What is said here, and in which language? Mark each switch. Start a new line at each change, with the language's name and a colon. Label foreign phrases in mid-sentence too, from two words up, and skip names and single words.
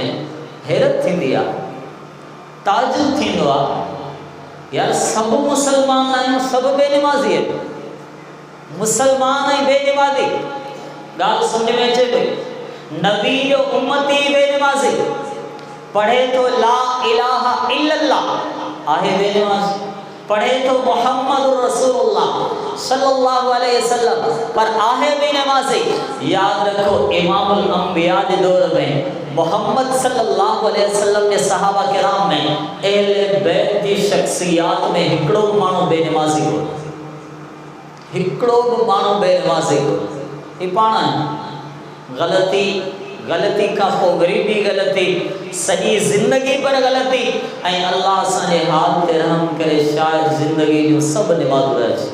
Sindhi: हैरत थींदी आहे, ताजुब थींदो आहे, यार सभु मुसलमान आहियूं, सभु बेनिमाज़ी आहिनि, मुसलमान ऐं बेनिमाज़ी, ॻाल्हि सम्झ में अचे पई। नबी जो उम्मती बेनिमाज़ी, पढ़े तो
Arabic: لا إله إلا الله,
Sindhi: आहे बेनिमाज़, पढ़े तो
Arabic: محمد رسول الله صلى الله عليه وسلم,
Sindhi: पर आहे बेनमाज़ी। याद रखो,
Arabic: إمام الأنبياء
Sindhi: जे दौर में मोहम्मद
Arabic: صلى الله عليه وسلم
Sindhi: जे सहाबा किराम में अहले बैत जी शख्सियात में हिकिड़ो माण्हू बेनमाज़ी हो, हिकिड़ो बि माण्हू बेनमाज़ी ही पाण ग़लती ग़लती खां पोइ वरी बि ग़लती, सॼी ज़िंदगी पर ग़लती, ऐं अल्लाह असांजे हाल ते रहम करे शायदि ज़िंदगी जूं सभु निमाज़ूं रहिजी।